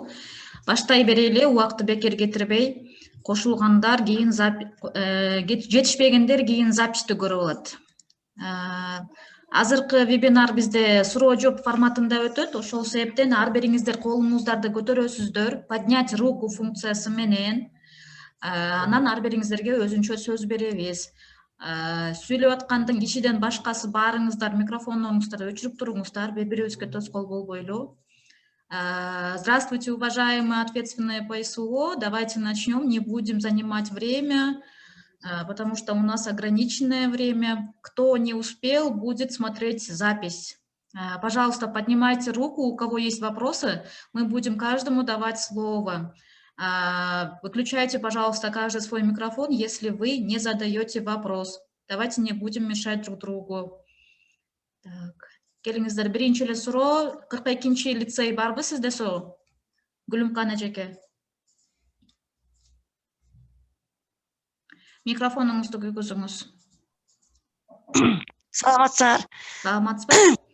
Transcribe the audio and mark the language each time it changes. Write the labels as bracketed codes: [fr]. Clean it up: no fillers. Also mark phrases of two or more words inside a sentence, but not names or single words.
[ky] Баштай берели, убакытты бекер кетирбей, кошулгандар кийин жетишпегендер кийин записьти көрүп алат. Азыркы вебинар бизде суроо жооп форматында өтөт. Ошол себептен ар бириңиздер колуңуздарды көтөрөсүздөр, [ru] поднять руку [ky] функциясы менен. Анан ар бириңиздерге өзүнчө сөз беребиз. Сүйлөп аткандын кишиден башкасы баарыңыздар микрофондоруңузду өчүрүп туруңуздар, бири-бирибизге тоскоол болбойлу. [ru] Здравствуйте, уважаемые ответственные по СО. Давайте начнем, не будем занимать время, потому что у нас ограниченное время. Кто не успел, будет смотреть запись. Пожалуйста, поднимайте руку, у кого есть вопросы, мы будем каждому давать слово. Выключайте, пожалуйста, каждый свой микрофон, если вы не задаете вопрос. Давайте не будем мешать друг другу. Так. [ky] Келиңиздер, биринчи эле суроо, 42-чи лицей барбы сизде суроо? Гүлүмкан эжеке. Микрофонуңузду күйгүзүңүз. Саламатсыздар. Саламатсызбы?